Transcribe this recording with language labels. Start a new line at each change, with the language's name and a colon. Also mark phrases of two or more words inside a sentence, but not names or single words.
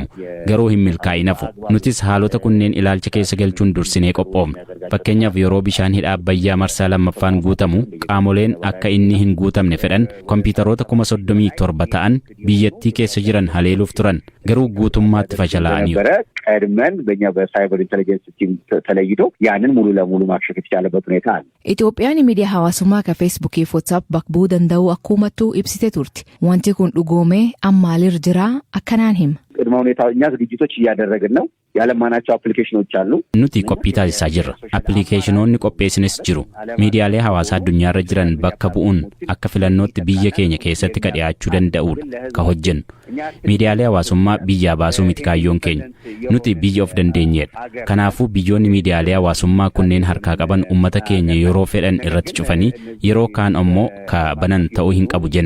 Oromo: Garuu hin milkaa'in hafu. Nutis haalota kunneen ilaalcha keessa galchuun dursinee qophoofna. Fakkeenyaaf yeroo bishaan hidha abbayyaa marsaa lammaffaan guutamu qaamoleen akka inni hin guutamne fedhan kompiitaroota 37 ta'an biyyattii keessa jiran haleeluuf turan. Garuu guutummaatti fashalaa'aniiru.
Amharic: ቀድመን በእኛ በሳይበር ኢንተለጀንስ ቲም ተለይቶ ያንን ሙሉ ለሙሉ ማክሸፍ የተቻለበት ሁኔታ አለ።
Oromo: Itoophiyaan miidiyaa hawaasummaa ka feesbuukii fi WhatsApp bakbuu danda'u akkumattuu ibsite turti. Wanti kun dhugoomee ammaalir jira akkanaan hima.
Amharic: ቅድመ ሁኔታ እኛ ዝግጅቶች እያደረግን ነው። ያለማናቸው አፕሊኬሽኖች አሉ።
Oromo: Nuti qophii taasisaa jirra. Appilikeeshinoonni qopheessines jiru. Miidiyaalee hawaasaa addunyaarra jiran bakka bu'uun akka filannootti biyya keenya keessatti ka dhiyaachuu danda'udha ka hojjennu. Miidiyaalee hawaasummaa biyyaa baasuu miti kaayyoon keenya. Nuti biyya of dandeenyeedha. Kanaafuu biyyoonni miidiyaalee hawaasummaa kunneen harkaa qaban uummata keenya yeroo fedhan irratti cufanii yeroo kaan ammoo ka banan ta'uu hin qabu jenna.